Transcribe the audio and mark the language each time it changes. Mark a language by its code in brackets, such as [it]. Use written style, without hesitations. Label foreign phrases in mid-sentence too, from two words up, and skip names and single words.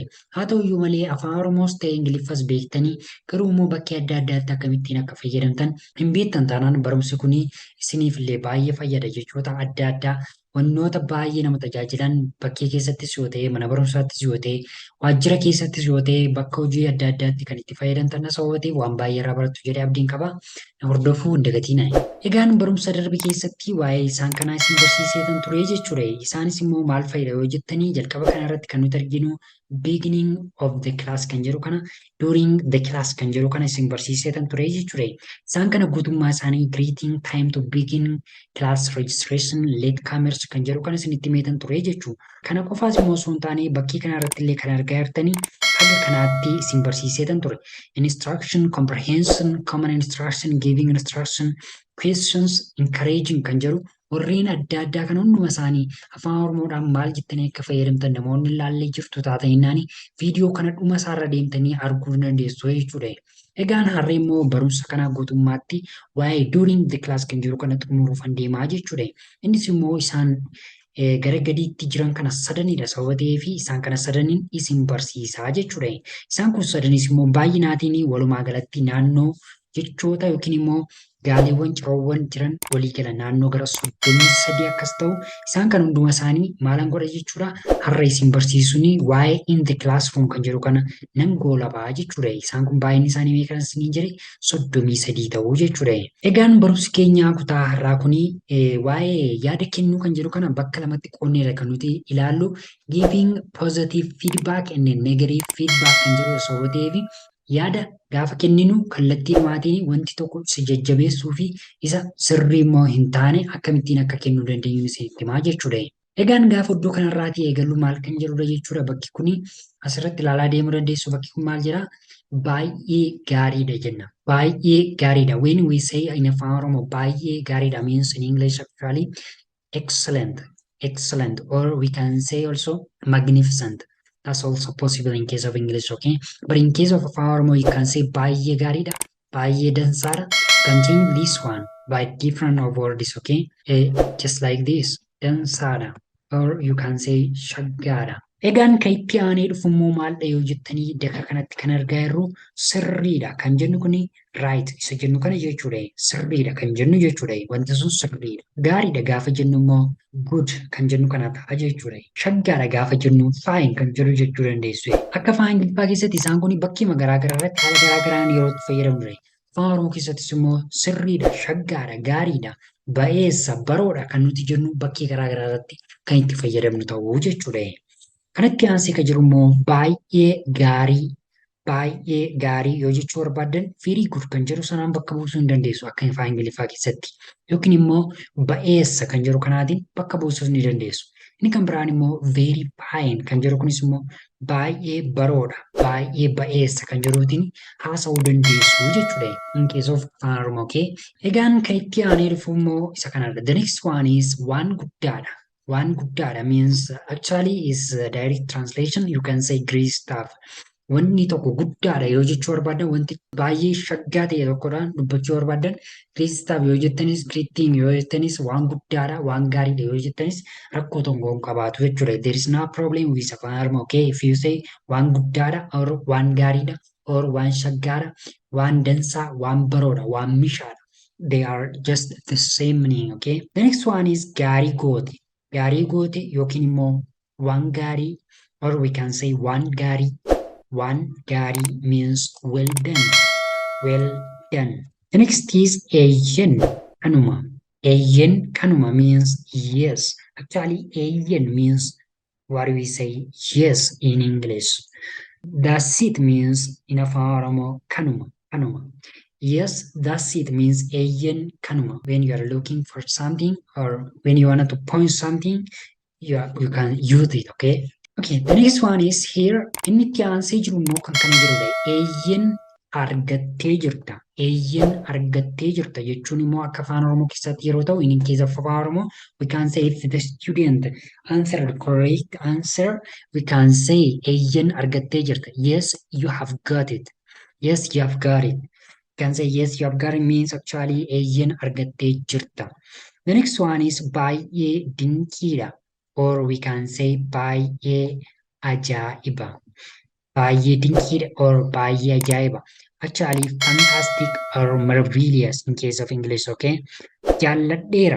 [om] Haa ta'u iyyuu malee afaan Oromoos ta'e Ingiliffas beektanii garuu immoo bakkee adda addaatti akkamittiin akka fayyadamtan hin beektan taanaan barumsi kunii isiniif illee baay'ee fayyada jechoota adda addaa wannoota baay'ee nama tajaajilan bakkee keessattis yoo ta'e mana barumsaattis yoo ta'e waajjira keessattis yoo ta'e bakka hojii adda addaatti kan itti fayyadamtan sababa ta'eef waan baay'ee irraa barattu jedhee abdiin qaba. Hordofuu hin dagatinaa. Egaan barumsa darbe keessatti waa'ee isaan kanaa isin barsiiseetan ture jechuudha. Isaanis immoo maal fayyada yoo jettanii jalqaba kana irratti kan nuti arginu [en] beginning of the class [om] kan jedhu kana [en] during the class [om] kan jedhu kana isin barsiiseetan ture jechuudha. Isaan kana guutummaa isaanii [en] greeting time to begin class registration latecomers [om] kan jedhu kana isin itti meetan ture jechuudha. Kana qofaas immoo osoo hin taane bakkee kana irratti illee kan argaa jirtanii haga kanaatti isin barsiiseetan ture. [en] Instruction, comprehension, common instruction, giving instruction, questions, encouraging [om] kan jedhu warreen adda addaa kan hunduma isaanii afaan Oromoodhaan maal jettanii akka fayyadamtan namoonni ilaallee jirtu taataniinaani viidiyoo kana dhuma isaarra deemtanii arguu dandeessu jechuudha. Egaan har'a immoo barumsa kanaa guutummaatti waa'ee [en] during the class [om] kan jiru kana xumuruuf deemaa jechuudha. Innis immoo isaan gara gadiitti jiran kana sadanidha sababa ta'eef isaan kana sadaniin isin barsiisaa jechuudha. Isaan kun sadanis immoo baay'inaatiin walumaa galatti naannoo jechoota yookiin immoo gaaleewwan ciroowwan jiran walii gala naannoo gara 33 akkas ta'u isaan kan hunduma isaanii maalan godha jechuudha. Har'a isin barsiisuun waa'ee [en] in the classroom [om] kan jedhu kana nan goolabaa jechuudha. Isaan kun baay'inni isaanii meeqan isiniin jedhe 33 ta'uu jechuudha. Egaan barumsi keenya kutaa har'aa kuni waa'ee yaada kennuu kan jedhu kana bakka lamatti qoonneedha kan nuti ilaallu [en] giving positive feedback and negative feedback [om] kan jedhu sababa ta'eef yaada gaafa kenninu kallattii dhumaatiin wanti tokko isa jajjabeessuu fi isa sirrii immoo hin taane akkamittiin akka kennuu dandeenyu isinitti himaa jechuudha. Egaan gaafa iddoo kanarraatii eegallu maal kan jedhudha jechuudha. Bakki kuni asirratti ilaalaa deemuu dandeessu. Bakki kun maal jedhaa? Baay'ee gaariidha jenna. Baay'ee gaariidha. [en] When we say in Afaan Oromoo [om] baay'ee gaariidha [en] means in English actually excellent, excellent, or we can say also magnificent. That's also possible in case of English, okay? But in case of Afaan Oromoo, you can say [om] baay'ee gaariidha, baay'ee dansaadha. [en] Can change this one by different of words, okay? Just like this, dansaadha, or you can say shaggaadha. [om] Egaan kan itti aanee dhufu immoo maalidha yoo jettanii bakka kanatti kan argaa jirru sirriidha kan jennu kuni right isa jennu kana jechuudha. Sirriidha kan jennu jechuudha. Wanti sun sirriidha. Gaariidha gaafa jennu immoo good kan jennu kana ta'a jechuudha. Shaggaadha gaafa jennu fine kan jedhu jechuu dandeessu. Akka afaan Ingiliffaa keessatti isaan kun bakkee garaa garaa irratti haala garaa garaan yeroo itti fayyadamnu. Afaan Oromoo keessattis immoo sirriidha, shaggaadha, gaariidha, ba'eessa, baroodha kan nuti jennu bakkee garaa garaa irratti kan itti fayyadamnu ta'uu jechuudha. Kanatti aansee kan jiru immoo baay'ee gaarii yoo jechuu barbaadan [en] very good [om] kan jedhu sanaan bakka buusuu hin dandeessu akka afaan Ingiliffaa keessatti yookiin immoo ba'eessa kan jedhu kanaatiin bakka buusuu ni dandeessu. Inni kan biraan immoo [en] very fine [om] kan jedhu kunis immoo baay'ee baroodha, baay'ee ba'eessa kan jedhuutiin haasa'uu dandeessu jechuudha. [en] In case of Afaan Oromoo, okay? [om] Egaan kan itti aanee dhufu immoo isa kanadha. [en] The next one is [om] waan guddaadha. [en] One guddaadha means actually is a direct translation. You can say great stuff. [om] Wanni tokko guddaadha yoo jechuu barbaadan wanti baay'ee shaggaa ta'e tokkodhaan dubbachuu barbaadan [en] great stuff [om] yoo jettanis [en] great thing [om] yoo jettanis waan guddaadha waan gaariidha yoo jettanis rakkoo tokko hin qabaatu jechuudha. [en] There is no problem with Afaan Oromoo, okay? If you say [om] waan guddaadha or waan gaariidha or waan shaggaadha, waan dansaa, waan baroodha, waan mishaadha. [en] They are just the same meaning, okay? The next one is [om] gaarii goote. Gaarii goote yookiin immoo waan gaarii [en] or we can say [om] waan gaarii. [en] One gaarii means well done. Well done. The next is [om] eeyyen kanuma. Eeyyen kanuma [en] means yes. Actually, eeyyen means what we say yes in English. That's it means in Afaan Oromoo kanuma. Kanuma. Yes, that's it means [om] eeyyan kanuma. [en] When you are looking for something or when you want to point something, you can use it, okay? Okay, the next one is here. [om] Inni itti aansee jiru immoo kan kana jirudha. Eeyyan argattee jirta. Eeyyan argattee jirta jechuun immoo akka afaan Oromoo keessatti yeroo ta'u, [en] in case of afaan Oromoo, we can say if the student answered correct answer, we can say [om] eeyyan argattee jirta. [en] Yes, you have got it. Yes, you have got it. Can say yes, you have got it means actually [om] eeyyan argattee jirta. [en] The next one is [om] baay'ee dinqiidha. [en] Or we can say [om] baay'ee ajaa'iba. Baay'ee dinqiidha or baay'ee ajaa'iba. [en] Actually, fantastic or marvelous in case of English, okay? [om] Jaalladheera.